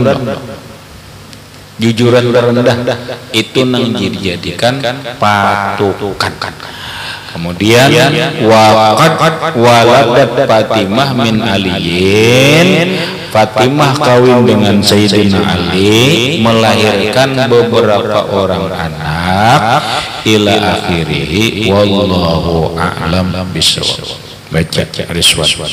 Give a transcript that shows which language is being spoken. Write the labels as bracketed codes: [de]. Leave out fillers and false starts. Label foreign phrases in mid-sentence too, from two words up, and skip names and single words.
[bjn] Jujuran terendah itu nang dijadikan patokan. [id] Kemudian [ar] وقد ولدت فاطمة من علي, [id] Fatimah kawin dengan Sayyidina Ali melahirkan beberapa orang anak [ar] إلى آخره والله أعلم بالصواب. [id] Baca Rizwan.